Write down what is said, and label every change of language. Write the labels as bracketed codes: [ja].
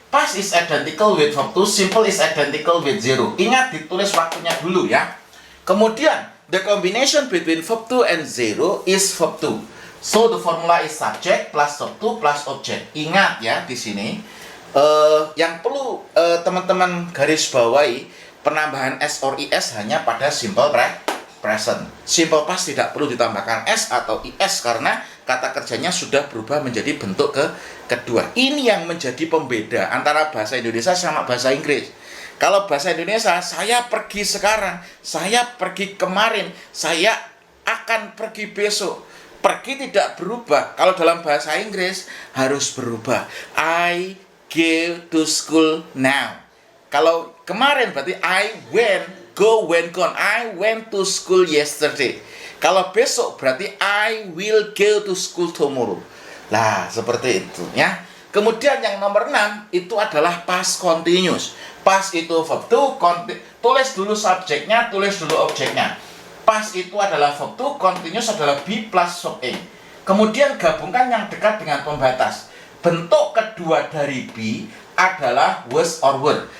[en] Past is identical with verb 2, simple is identical with 0. [id] Ingat ditulis waktunya dulu ya. [en] Kemudian the combination between verb 2 and 0 is verb 2. So the formula is subject plus verb 2 plus object. [id] Ingat ya di sini yang perlu teman-teman garis bawahi, penambahan s or is hanya pada simple present. Simple past tidak perlu ditambahkan s atau is karena kata kerjanya sudah berubah menjadi bentuk kedua. Ini yang menjadi pembeda antara bahasa Indonesia sama bahasa Inggris. Kalau bahasa Indonesia, saya pergi sekarang, saya pergi kemarin, saya akan pergi besok. Pergi tidak berubah. Kalau dalam bahasa Inggris harus berubah. [en] I go to school now. [id] Kalau kemarin berarti [en] I went, go, went, gone. I went to school yesterday. [id] Kalau besok berarti [en] I will go to school tomorrow. [id] Lah, seperti itu ya. Kemudian yang nomor 6 itu adalah past continuous. Past itu verb 2, tulis dulu subjeknya, tulis dulu objeknya. Past itu adalah verb 2, continuous adalah be plus verb ing. Kemudian gabungkan yang dekat dengan pembatas. Bentuk kedua dari be adalah was or were.